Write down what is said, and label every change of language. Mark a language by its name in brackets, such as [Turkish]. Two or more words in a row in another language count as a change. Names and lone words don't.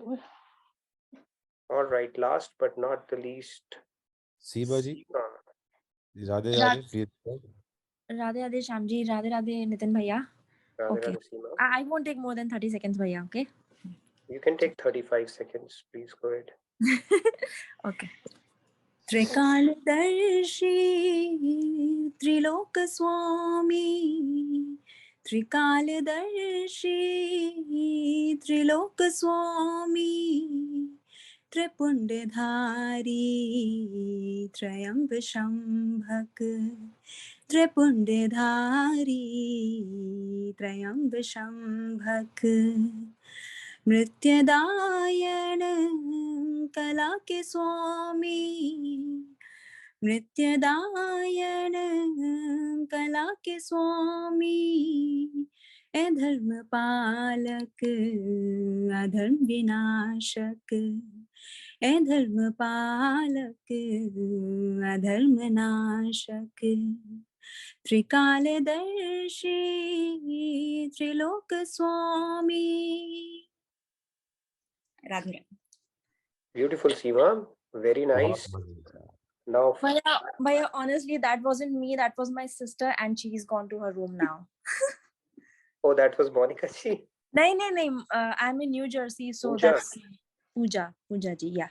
[English] All right, last but not the least, Seema ji, Seema. [Hindi] राधे राधे, [English] please. [Hindi] राधे राधे श्यामजी, राधे राधे नितिन भैया. [English] Radhe Okay. Radhe, Seema. I won't take more than 30 seconds, Bhaiya, okay? You can take 35 seconds, please go ahead. [Hindi] Okay. त्रिकालदर्शी त्रिलोक स्वामी त्रिकालदर्शी त्रिलोक स्वामी त्रिपुंडधारी त्र्यंब शंभक त्रिपुंडधारी त्र्यंब शंभक मृत्युदायन कला के स्वामी नृत्यदायन कला के स्वामी ए धर्म पालक अधर्म विनाशक ए धर्म पालक अधर्म नाशक त्रिकालदर्शी त्रिलोक स्वामी राधे राधे। [English] Beautiful, Seema. Very nice. Now, Bhaiya, honestly, that wasn't me. That was my sister, and she's gone to her room now. oh, that was Monica ji. No. I'm in New Jersey, so Pooja. that's Pooja ji, yeah.